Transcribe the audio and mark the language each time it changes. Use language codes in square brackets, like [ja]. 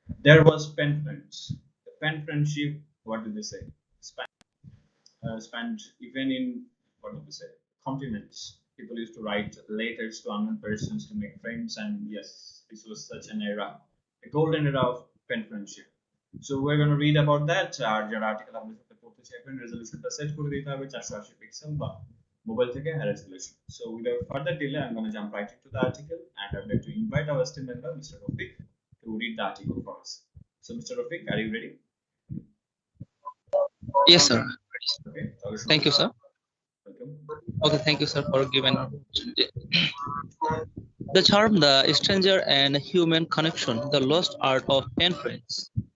[en] There was pen friends. The pen friendship, what did they say? Spent even in what do we say continents. People used to write letters to unknown persons to make friends, and yes, this was such an era, a golden era of pen friendship. So we're going to read about that. [bn] আর যারা article আপনার সাথে পড়তে চাইবেন রেজলিউশনটা set করে দিতে হবে 480 pixel বা mobile থেকে resolution. [en] So without further delay, I'm going to jump right into the article, and I'd like to invite our esteemed member, Mr. Rafik, to read the article for us. So, Mr. Rafik, are you ready? Yes, sir. Okay. Thank you, sir. Welcome. Okay, thank you, sir, for giving opportunity. The charm, the stranger and human connection, the lost art of pen friends.